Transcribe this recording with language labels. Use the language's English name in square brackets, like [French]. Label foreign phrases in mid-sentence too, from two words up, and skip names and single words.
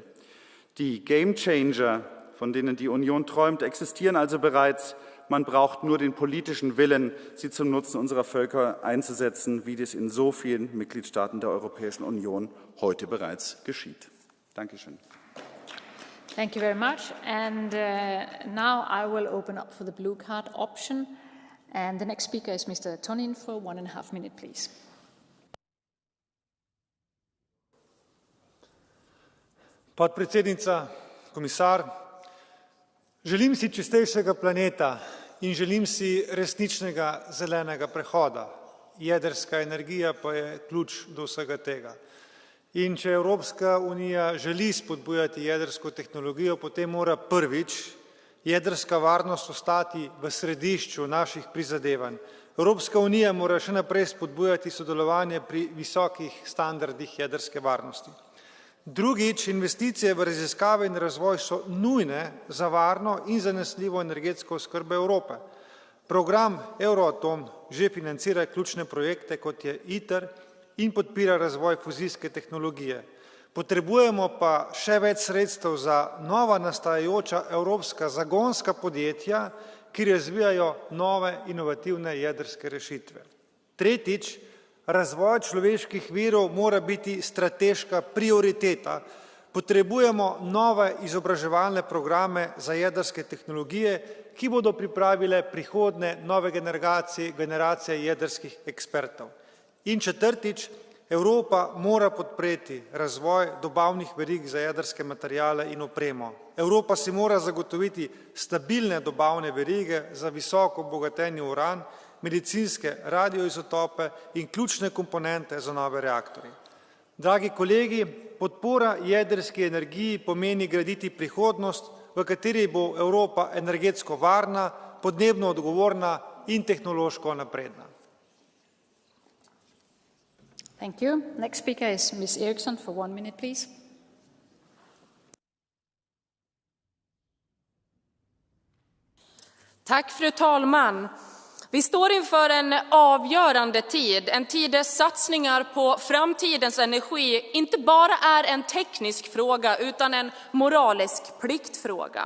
[German] Die Gamechanger, von denen die Union träumt, existieren also bereits. Man braucht nur den politischen Willen, sie zum Nutzen unserer Völker einzusetzen, wie dies in so vielen Mitgliedstaaten der Europäischen Union heute bereits geschieht. Dankeschön. [English] Thank you very much. And now I will open up for the blue card option. And the next speaker is Mr. Tonin for 1.5 minutes, please. [Slovenian] Podpredsednica, komisar, želim si čistejšega planeta in želim si resničnega zelenega prehoda. Jedrska energija pa je ključ do vsega tega. In če Evropska unija želi spodbujati jedrsko tehnologijo, potem mora prvič jedrska varnost ostati v središču naših prizadevanj. Evropska unija mora še naprej spodbujati sodelovanje pri visokih standardih jedrske varnosti. Drugič, investicije v raziskave in razvoj so nujne za varno in zanesljivo energetsko oskrbo Evrope. Program Euratom že financira ključne projekte, kot je ITER, in podpira razvoj fuzijske tehnologije. Potrebujemo pa še več sredstev za nova nastajajoča evropska zagonska podjetja, ki razvijajo nove inovativne jedrske rešitve. Tretjič, razvoj človeških virov mora biti strateška prioriteta. Potrebujemo nove izobraževalne programe za jedrske tehnologije, ki bodo pripravile prihodnje nove generacije jedrskih ekspertov. In četrtič, Evropa mora podpreti razvoj dobavnih verig za jedrske materijale in opremo. Evropa si mora zagotoviti stabilne dobavne verige za visoko obogatenje uran, medicinske radioizotope in ključne komponente za nove reaktorje. Dragi kolegi, podpora jedrski energiji pomeni graditi prihodnost, v kateri bo Evropa energetsko varna, podnebno odgovorna in tehnološko napredna. [English] Thank you. Next speaker is Ms. Eriksson for 1 minute, please. [Swedish] Tack, fru talman. Vi står inför en avgörande tid, en tid där satsningar på framtidens energi inte bara är en teknisk fråga utan en moralisk pliktfråga.